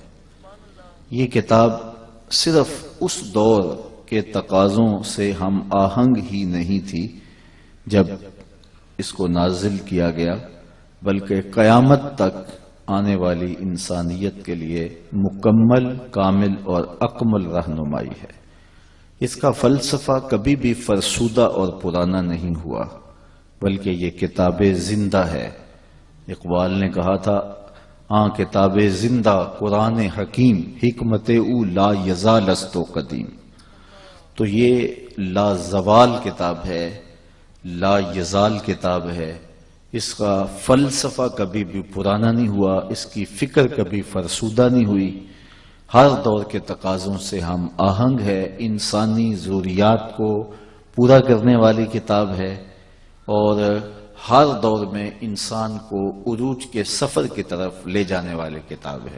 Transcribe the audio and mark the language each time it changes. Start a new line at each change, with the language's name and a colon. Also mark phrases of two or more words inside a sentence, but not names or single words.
Urdu: یہ کتاب صرف اس دور کے تقاضوں سے ہم آہنگ ہی نہیں تھی جب اس کو نازل کیا گیا، بلکہ قیامت تک آنے والی انسانیت کے لیے مکمل، کامل اور اکمل رہنمائی ہے. اس کا فلسفہ کبھی بھی فرسودہ اور پرانا نہیں ہوا، بلکہ یہ کتاب زندہ ہے. اقبال نے کہا تھا،
Persian: کتاب زندہ قرآن حکیم، حکمت او لا یزال است و قدیم.
Urdu: تو یہ لا زوال کتاب ہے، لا یزال کتاب ہے، اس کا فلسفہ کبھی بھی پرانا نہیں ہوا، اس کی فکر کبھی فرسودہ نہیں ہوئی، ہر دور کے تقاضوں سے ہم آہنگ ہے، انسانی ضروریات کو پورا کرنے والی کتاب ہے، اور ہر دور میں انسان کو عروج کے سفر کی طرف لے جانے والی کتاب ہے۔